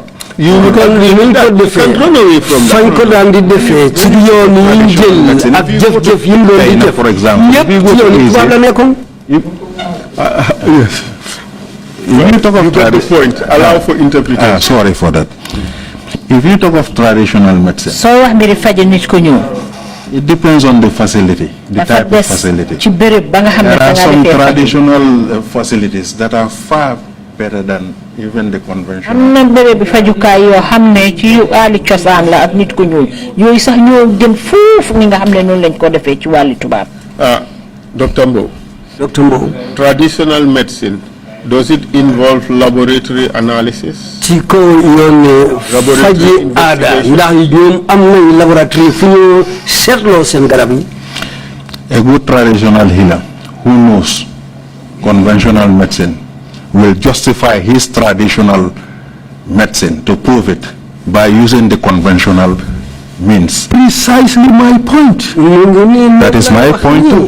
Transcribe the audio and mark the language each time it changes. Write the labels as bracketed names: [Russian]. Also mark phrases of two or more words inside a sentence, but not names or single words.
[English] You can run away from that. For example, yes. If you talk of you got the point. Allow for interpretation. Sorry for that. If you talk of traditional medicine, [Wolof] soo wax mbiri faji nit ku ñuul. [English] it depends on the facility, the type of facility. [Wolof] ci béréb ba nga xam ne [English] There are [Wolof] fa nga [English] some [Wolof] defee faju. [English] traditional facilities that are far better than even the conventional. [Wolof] am na béréb bi fajukaay yoo xam ne ci wàllu cosaan la ak nit ku ñuul yooyu sax ñoo gën fuuf ni nga xam ne noonu lañ ko defee ci wàllu tubaab. [English] Dr. Mbowe. Dr. Mbowe. Traditional medicine, does it involve laboratory analysis? [Wolof] ci kaw yoon faji aada ndax ñoom am nañ laboratoire fu ñu seetloo seen garab yi. [English] A good traditional healer who knows conventional medicine will justify his traditional medicine to prove it by using the conventional means. Precisely my point. That is my point too.